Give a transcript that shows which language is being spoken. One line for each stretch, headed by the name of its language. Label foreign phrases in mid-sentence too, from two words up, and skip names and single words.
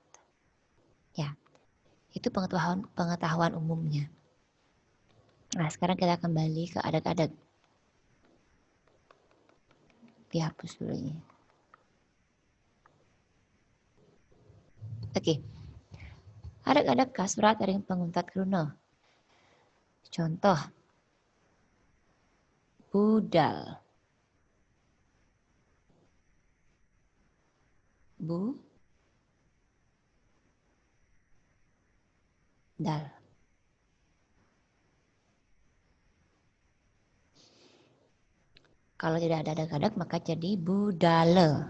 Indonesian: Ya, itu pengetahuan umumnya. Nah, sekarang kita kembali ke adak-adak. Dihapus dulu ini. Oke.
Balinese: Adak-adak kasurat ring penguntat kruna.
Indonesian: Contoh. Budal. Dal. Kalau tidak ada adak-adak maka jadi budale.